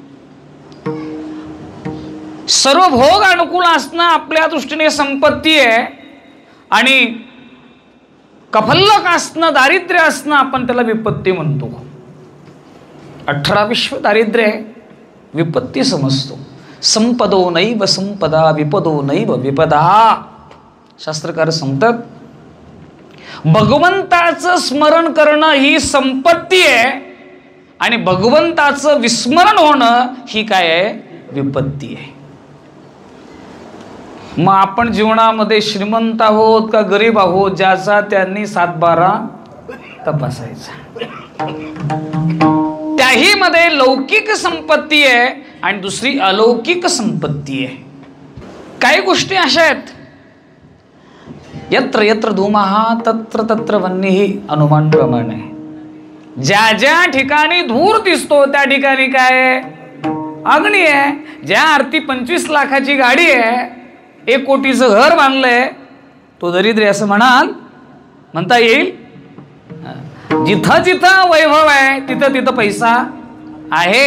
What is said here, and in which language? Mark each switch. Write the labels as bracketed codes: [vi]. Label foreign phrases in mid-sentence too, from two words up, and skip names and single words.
[mr] सर्व भोग अनुकूल असणं आपल्या दृष्टीने संपत्ती आहे, आणि कफल्लक असणं, दारिद्र्य असणं, आपण त्याला विपत्ती म्हणतो। 18 विश्व दारिद्र्य आहे, विपत्ती समजतो। [sa] संपदो नैव संपदा विपदो नैव विपदा, [mr] शास्त्रकार सांगतात। भगवंताचं स्मरण करणं ही संपत्ती आहे, आणि भगवंताचं विस्मरण होणं ही काय आहे? विपत्ती आहे। मग आपण जीवनामध्ये श्रीमंत आहोत का गरीब आहोत, ज्याचा त्यांनी 7-12 तपासायचा। त्याही मध्ये लौकिक संपत्ती आहे आणि दुसरी अलौकिक संपत्ती आहे। काही गोष्टी अशा आहेत, [sa] यत्र यत्र धूमः तत्र तत्र वह्निः, [mr] अनुमान प्रमाणे। ज्या ज्या ठिकाणी धूर दिसतो त्या ठिकाणी काय आहे? अग्नी आहे। ज्या अर्थी 25 लाखाची गाडी आहे, 1 कोटीचं घर बांधलंय, तो दरिद्री असं म्हणता येईल? जिथं जिथं वैभव आहे तिथं तिथं पैसा आहे।